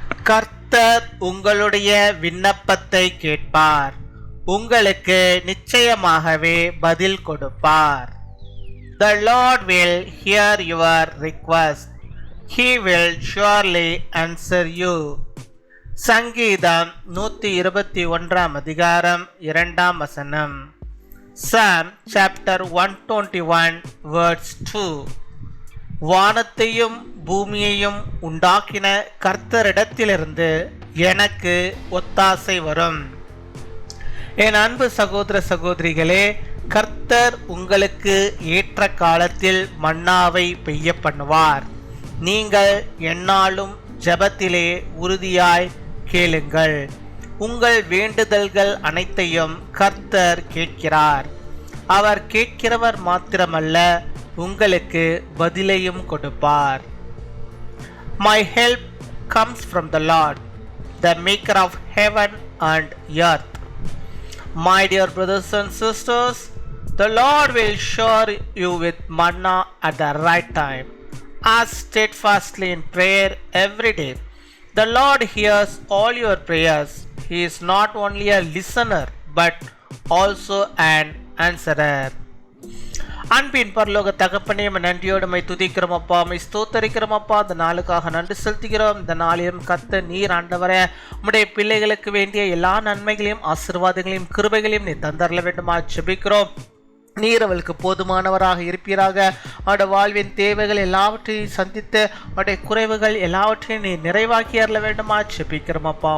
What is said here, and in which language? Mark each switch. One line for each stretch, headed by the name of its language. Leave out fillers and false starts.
Tamil: கர்த்தர் உங்களுடைய விண்ணப்பத்தை கேட்பார், உங்களுக்கு நிச்சயமாகவே பதில் கொடுப்பார்.
English: The Lord will hear your request. He will surely answer you.
Tamil: சங்கீதம் 121 அதிகாரம் 2 வசனம்.
English: Psalm chapter 121 verse 2.
Tamil: வானத்தையும் பூமியையும் உண்டாக்கின கர்த்தரிடத்திலிருந்து எனக்கு ஒத்தாசை வரும். என் அன்பு சகோதர சகோதரிகளே, கர்த்தர் உங்களுக்கு ஏற்ற காலத்தில் மன்னாவை பெய்ய பண்ணுவார். நீங்கள் எந்நாளும் ஜெபத்திலே உறுதியாய் கேளுங்கள். உங்கள் வேண்டுதல்கள் அனைத்தையும் கர்த்தர் கேட்கிறார். அவர் கேட்கிறவர் மாத்திரமல்ல, உங்களுக்கு பதிலையும் கொடுப்பார்.
English: My help comes from the Lord, the maker of heaven and earth. My dear brothers and sisters, the Lord will shower you with manna at the right time. Ask steadfastly in prayer every day. The Lord hears all your prayers. He is not only a listener but also an answerer.
Tamil: அன்பின் பரலோக தகப்பனே, நன்றியோடு my துதிக்கிறோம் அப்பா, my ஸ்தோத்தரிக்கிறோம் அப்பா. இந்த நாளுக்காக நன்றி செலுத்துகிறோம். இந்த நாளிலும் கர்த்தர் நீர் ஆண்டவரே உம்முடைய பிள்ளைகளுக்கு வேண்டிய எல்லா நன்மைகளையும் ஆசீர்வாதங்களையும் கிருபைகளையும் நீ தந்தரல வேண்டுமா ஜெபிக்கிறோம். நீர் அவளுக்கு போதுமானவராக இருப்பீராக. அவருடைய வாழ்வின் தேவைகள் எல்லாவற்றையும் சந்தித்து அவருடைய குறைவுகள் எல்லாவற்றையும் நீ நிறைவாக்கி அருள வேண்டுமா ஜெபிக்கிறோம் அப்பா.